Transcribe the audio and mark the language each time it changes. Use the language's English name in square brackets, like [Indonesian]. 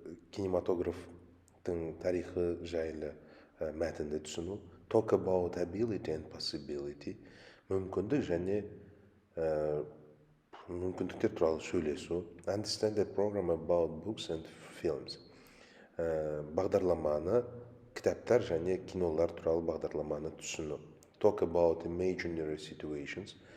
[Kazakh] Кинематографтың тарихы жайлы мәтінді түсіну. [English] Talk about ability and possibility. [Kazakh] Мүмкіндік және мүмкіндіктер туралы сөйлесу. [English] Understand the program about books and films. [Kazakh] Бағдарламаны, кітаптар және кинолар туралы бағдарламаны түсіну. [English] Talk about imaginary situations.